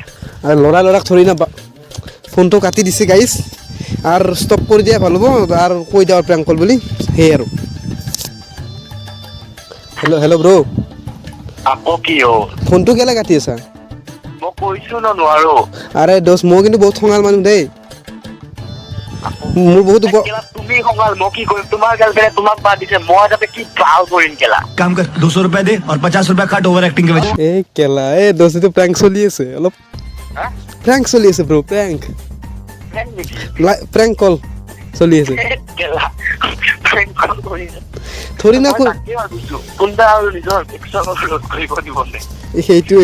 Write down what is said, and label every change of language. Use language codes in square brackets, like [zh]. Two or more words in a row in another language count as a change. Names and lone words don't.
[as] আৰু ল'ৰাক থৰি না ফোনটো কাটি দিছে গাইজ আৰু ষ্টপ কৰি দিয়া ভাল হ'ব আৰু কৈ দিয়া [en] prank call [as] বুলি সেই আৰু [en] hello bro [as] আকৌ কি হ'ল ফোনটো কেলে কাটি আছা মই কৈছো ন নোৱাৰো আৰে দোস্ত মই কিন্তু বহুত খঙাল মানুহ দেই মোৰ বহুত কেলা তুমি খঙাল মই কি কৰিম তোমাৰ গাৰ্লফ্ৰেণ্ডে তোমাক বাদ দিছে মই তাতে কি ভাল কৰিম কেলা [hi] काम कर 200 रुपए दे और 50 रुपए काट [en] over acting [hi] के वजह [as] এই কেলা এই দোস্ত এইটো প্ৰেংক চলি আছে অলপ প্ৰেংক চলি আছে ব্ৰ [en] prank prank call [as] চলি আছে কেলা [en] prank call [as] কৰিছে থৰি না মই তাকে ভাবিছো কোনটা আৰু নিজৰ একশ্যনৰ ৰোধ কৰিব দিব নে সেইটোৱে